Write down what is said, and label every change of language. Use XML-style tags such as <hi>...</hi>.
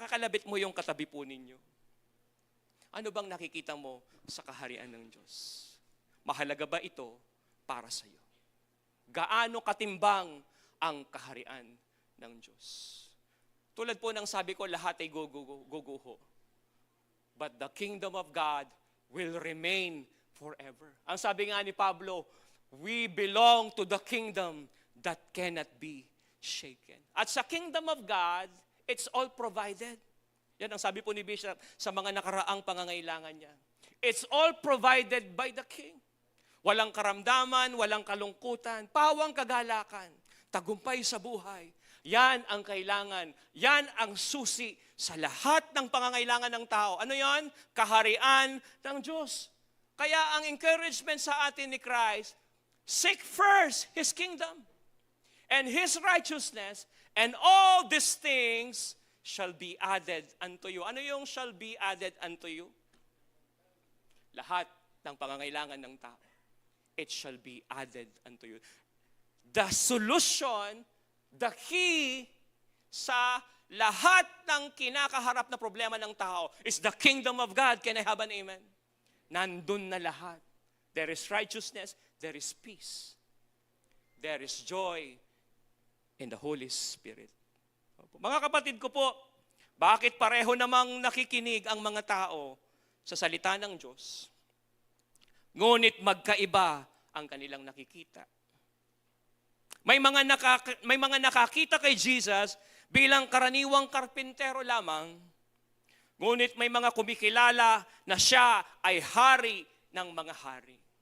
<tl>Pakakalabit mo yung katabi po ninyo. Ano bang nakikita mo sa kaharian ng Diyos? Mahalaga ba ito para sa iyo? Gaano katimbang ang kaharian ng Diyos? Tulad po ng sabi ko, lahat ay guguho.</tl> <en>But the kingdom of God will remain forever.</en> <tl>Ang sabi nga ni Pablo,</tl> <en>we belong to the kingdom that cannot be shaken.</en> <tl>At sa</tl> <en>kingdom of God, it's all provided.</en> <tl>Yan ang sabi po ni Bishop sa mga nakaraang pangangailangan niya.</tl> <en>It's all provided by the King.</en> <tl>Walang karamdaman, walang kalungkutan, pawang kagalakan, tagumpay sa buhay. Yan ang kailangan. Yan ang susi sa lahat ng pangangailangan ng tao. Ano yan? Kaharian ng Diyos. Kaya ang encouragement sa atin ni Christ,</tl> <en>seek first His kingdom and His righteousness, and all these things shall be added unto you.</en> <tl>Ano yung</tl> <en>shall be added unto you?</en> <tl>Lahat ng pangangailangan ng tao.</tl> <en>It shall be added unto you. The solution, the key</en> <tl>sa lahat ng kinakaharap na problema ng tao</tl> <en>is the kingdom of God. Can I have an amen?</en> <tl>Nandun na lahat.</tl> <en>There is righteousness, there is peace. There is joy in the Holy Spirit.</en> <tl>Mga kapatid ko po, bakit pareho namang nakikinig ang mga tao sa salita ng Diyos? Ngunit magkaiba ang kanilang nakikita. May mga nakakita kay Jesus bilang karaniwang karpintero lamang, ngunit may mga kumikilala na siya ay hari ng mga hari.</tl>